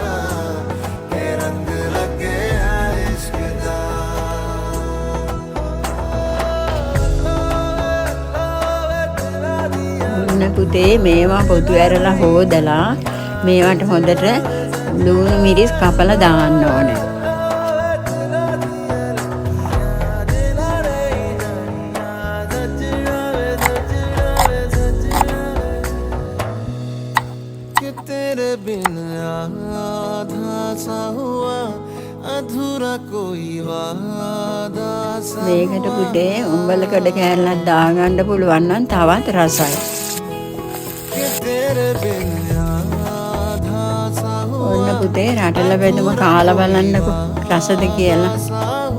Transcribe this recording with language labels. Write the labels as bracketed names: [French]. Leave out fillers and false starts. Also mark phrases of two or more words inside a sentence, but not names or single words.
[Sinhala] ඔන්න පුතේ මේවා පොතු ඇරලා හොදලා මේවට හොඳට ලුණු මිරිස් කපලා දාන්න ඕනේ. [Hindi] तेरे बिन आधा सा हुआ अधूरा कोई वादा सा [Sinhala] මේකට පුතේ උඹලකඩ කෑල්ලක් දාගන්න පුළුවන් නම් තවත් රසයි. [Hindi] तेरे बिन आधा सा [Sinhala] ඔන්න පුතේ රටල බෙදුම කාලා බලන්නකෝ රසද කියලා.